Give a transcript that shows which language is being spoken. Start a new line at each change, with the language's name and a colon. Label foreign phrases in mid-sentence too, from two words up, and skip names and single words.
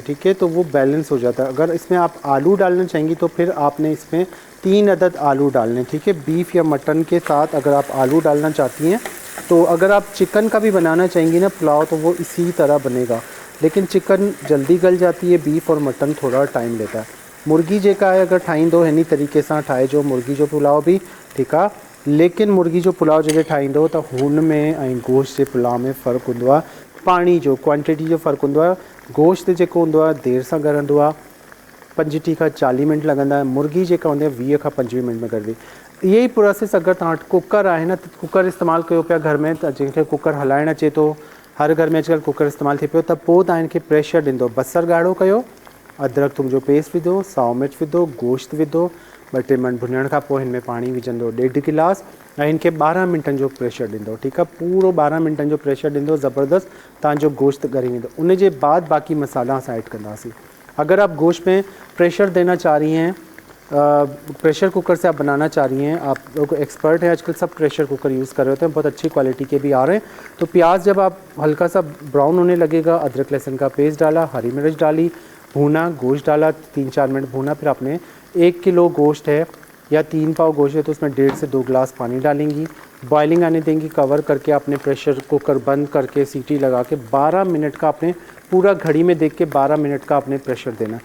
Hindi: ठीक है, तो वो बैलेंस हो जाता है। अगर इसमें आप आलू डालना चाहेंगी तो फिर आपने इसमें 3 अदद आलू डालने। ठीक है, बीफ या मटन के साथ अगर आप आलू डालना चाहती हैं तो अगर आप चिकन का भी बनाना चाहेंगी ना पुलाव तो वो इसी तरह बनेगा, लेकिन चिकन जल्दी गल जाती है, बीफ और मटन थोड़ा टाइम लेता है।
Sindhi: मुर्गी जेका है अगर ठाहींदो हिनी तरीक़े सां ठाहे जो मुर्गी जो पुलाव भी, ठीक आहे, लेकिन मुर्गी जो पुलाव जॾहिं ठाहींदो त हुन में ऐं गोश्त जे पुलाव में फ़र्क़ु हूंदो आहे। पाणी जो क्वांटिटी जो फ़र्क़ु हूंदो आहे। गोश्त जेको हूंदो आहे देरि सां ॻरंदो आहे, 25 खां 40 मिनट लॻंदा आहिनि। मुर्गी जेका हूंदी आहे 20 खां 25 मिनट में ॻरंदी। इहे ई प्रोसेस अगरि तव्हां वटि कुकर आहे न त कुकर इस्तेमालु कयो पिया घर में, त जंहिंखे कुकर हलाइणु अचे थो, हर घर में अॼुकल्ह कुकर इस्तेमालु थिए पियो, त पोइ तव्हां हिनखे प्रेशर ॾींदो। बसर ॻाढ़ो कयो, अदरक थूम जो पेस्ट विधो, साओ मिर्च विधो, गोश्त विधो, 2-3 मिनट भुञण खां पोइ हिन में पाणी विझंदो 1.5 गिलास ऐं हिनखे 12 मिंटनि जो प्रेशर ॾींदो। ठीकु आहे, पूरो 12 मिंटनि जो प्रेशर ॾींदो, ज़बरदस्त तव्हांजो गोश्त ॻरी वेंदो। उन जे बाद बाक़ी मसाला असां ऐड कंदासीं।
Hindi: अगर आप गोश्त में प्रेशर देना चाह रही हैं,
English: pressure cooker
Hindi: से आप बनाना चाह रही हैं, आप लोग एक्सपर्ट हैं आजकल, सब
English: pressure cooker use
Hindi: कर रहे होते हैं, बहुत अच्छी क्वालिटी के भी आ रहे हैं। तो प्याज जब आप हल्का सा ब्राउन होने लगेगा, अदरक लहसुन का पेस्ट डाला, हरी मिर्च डाली, भूना, गोश्त डाला, 3-4 मिनट भूना, फिर आपने 1 किलो गोश्त है या 3 पाव गोश्त है तो उसमें 1.5 से 2 गिलास पानी डालेंगी, बॉइलिंग आने देंगी, कवर करके आपने
English: pressure cooker
Hindi: बंद करके सीटी लगा के 12 मिनट का आपने पूरा घड़ी में देख के 12 मिनट का आपने प्रेशर देना।